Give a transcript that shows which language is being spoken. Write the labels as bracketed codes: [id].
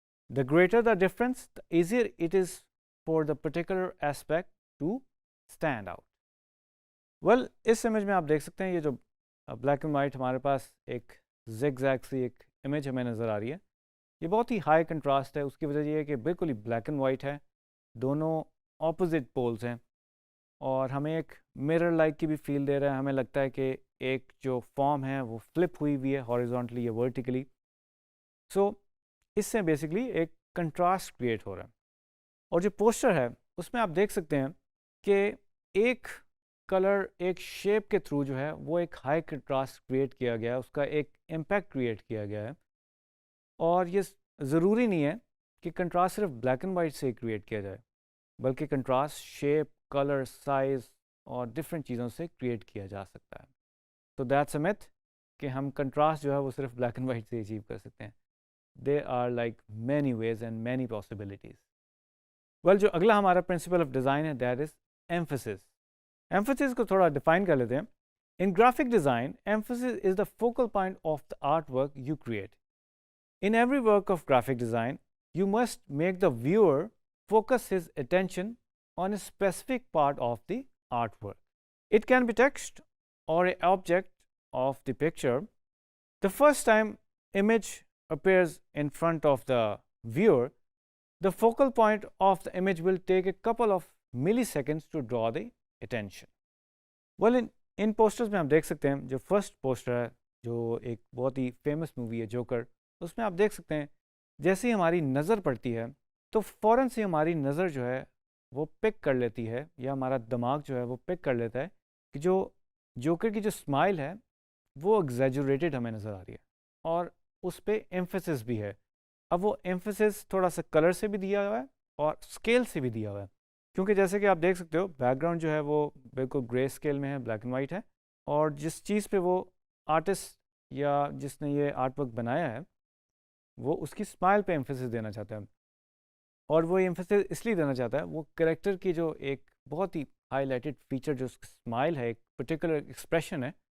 [en] The greater the difference the easier it is for the particular aspect to stand out. [ur] Well اس image میں آپ دیکھ سکتے ہیں یہ جو بلیک اینڈ وائٹ ہمارے پاس ایک زیگ زیگ سی ایک امیج ہمیں نظر آ رہی ہے, یہ بہت ہی ہائی کنٹراسٹ ہے. اس کی وجہ یہ ہے کہ بالکل ہی بلیک اینڈ وائٹ ہے, دونوں اپوزٹ پولز ہیں, اور ہمیں ایک مرر لائک کی بھی فیل دے رہا ہے. ہمیں لگتا ہے کہ ایک جو فارم ہے وہ فلپ ہوئی ہوئی ہے ہاریزونٹلی یا ورٹیکلی. سو اس سے بیسکلی ایک کنٹراسٹ کریٹ ہو رہا ہے. اور جو پوسٹر ہے اس میں آپ دیکھ سکتے ہیں کہ ایک کلر ایک شیپ کے تھرو جو ہے وہ ایک ہائی کنٹراسٹ کریٹ کیا گیا ہے, اس کا ایک امپیکٹ کریٹ کیا گیا ہے. اور یہ ضروری نہیں ہے کہ کنٹراسٹ صرف بلیک اینڈ وائٹ سے کریٹ کیا جائے, بلکہ کنٹراسٹ شیپ, کلر, سائز اور ڈفرینٹ چیزوں سے کریٹ کیا جا سکتا ہے. تو [en] that's a myth [ur] کہ ہم کنٹراسٹ جو ہے وہ صرف بلیک اینڈ وائٹ سے اچیو کر سکتے ہیں. [en] They are like many ways and many possibilities. [ur] Well جو اگلا ہمارا پرنسپل آف ڈیزائن ہے [en] that is [ur] ایمفیسس. ایمفیسس کو تھوڑا ڈیفائن کر لیتے ہیں. [en] In graphic design emphasis is the focal point of the art work you create. In every work of graphic design, you must make the viewer focus his attention on a specific part of the artwork. It can be text or an object of the picture. The first time image appears in front of the viewer, the focal point of the image will take a couple of milliseconds to draw the attention. Well, in posters [ur] میں ہم دیکھ سکتے ہیں جو first poster ہے جو ایک بہت ہی فیمس مووی ہے جوکر، اس میں آپ دیکھ سکتے ہیں جیسے ہی ہماری نظر پڑتی ہے تو فوراً سے ہماری نظر جو ہے وہ پک کر لیتی ہے، یا ہمارا دماغ جو ہے وہ پک کر لیتا ہے کہ جو جوکر کی جو اسمائل ہے وہ ایگزیجوریٹڈ ہمیں نظر آ رہی ہے، اور اس پہ ایمفیسس بھی ہے۔ اب وہ ایمفیسس تھوڑا سا کلر سے بھی دیا ہوا ہے اور اسکیل سے بھی دیا ہوا ہے، کیونکہ جیسے کہ آپ دیکھ سکتے ہو بیک گراؤنڈ جو ہے وہ بالکل گرے اسکیل میں ہے، بلیک اینڈ وائٹ ہے، اور جس چیز پہ وہ آرٹسٹ یا جس نے یہ آرٹ ورک بنایا ہے وہ اس کی اسمائل پہ ایمفیسس دینا چاہتا ہے، اور وہ ایمفیسس اس لیے دینا چاہتا ہے وہ کریکٹر کی جو ایک بہت ہی ہائی لائٹڈ فیچر جو اس کی اسمائل ہے، ایک پرٹیکولر ایکسپریشن ہے،